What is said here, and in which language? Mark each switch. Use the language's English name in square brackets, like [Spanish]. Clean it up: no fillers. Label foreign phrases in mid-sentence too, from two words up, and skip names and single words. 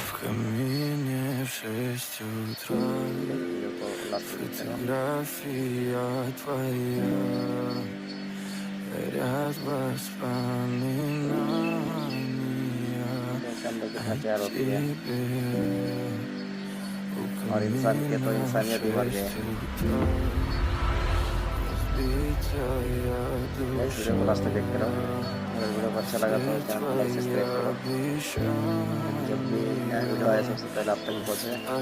[Russian] камине в 6 утра фотография твоя, горят воспоминания о тебе. [Hindi] और इंसान के तो इंसानियत ही मर गए। गाइस वीडियो को लास्ट तक देखते रहो। अगर वीडियो को अच्छा लगा तो चैनल को [English] like subscribe [Hindi] करो, जब भी नया वीडियो आए सबसे पहले आप तक पहुँचे।